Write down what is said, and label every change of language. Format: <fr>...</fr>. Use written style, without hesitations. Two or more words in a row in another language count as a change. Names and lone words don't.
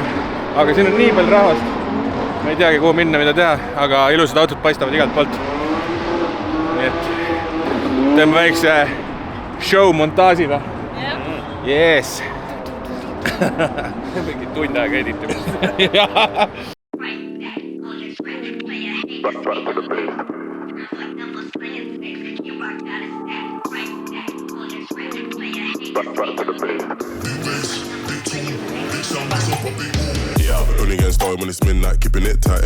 <et>Aga siin on nii palju rahvast. Ma ei teagi, kuhu minna, mida teha, aga ilusad autod paistavad igalt poolt. Nii et teeme väikse show montaaži või?</et> <en>Yes!</en> <et>Mingi tund aega editamist.</et> <en>Only getting started when it's midnight, keeping it tight.</en>